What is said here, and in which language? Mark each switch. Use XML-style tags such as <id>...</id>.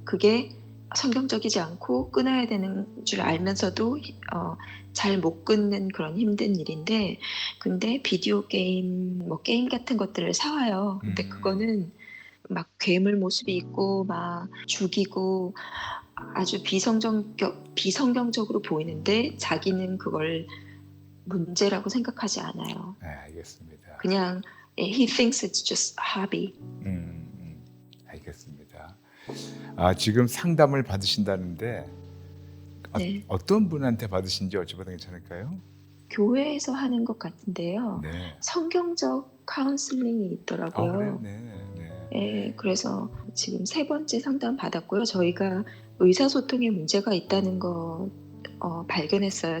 <ko>그게 성경적이지 않고 끊어야 되는 줄 알면서도 잘 못 끊는 그런 힘든 일인데, 근데 비디오 게임, 뭐 게임 같은 것들을 사와요. 근데 그거는 막 괴물 모습이 있고 막 죽이고 아주 비성경적으로 보이는데 자기는 그걸 문제라고 생각하지 않아요. 네, 알겠습니다. 그냥</ko> <en>he thinks it's just hobby.</en> <ko>알겠습니다. 지금 상담을 받으신다는데 네. 어떤 분한테 받으신지 여쭤봐도 괜찮을까요? 교회에서 하는 것 같은데요. 네. 성경적 카운슬링이 있더라고요. 그래요? 네. 예, 그래서 지금 3번째 상담 받았고요. 저희가 의사소통에 문제가 있다는 거 발견했어요.</ko>